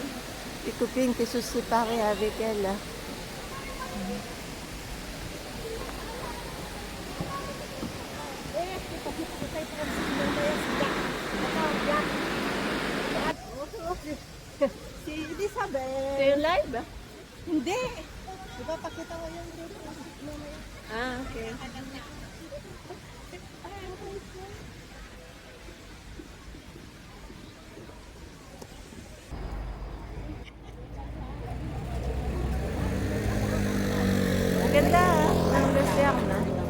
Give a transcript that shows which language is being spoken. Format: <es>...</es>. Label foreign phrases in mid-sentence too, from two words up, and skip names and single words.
<fr>Tes copines qui se séparées avec elle. Là.</fr> <tl>Si Elizabeth.</tl> <fr>C'est un live?</fr> <tl>Hindi. Diba pakita ko yung group mamaya. Ah, okay. Ang ganda ng museum na.</tl>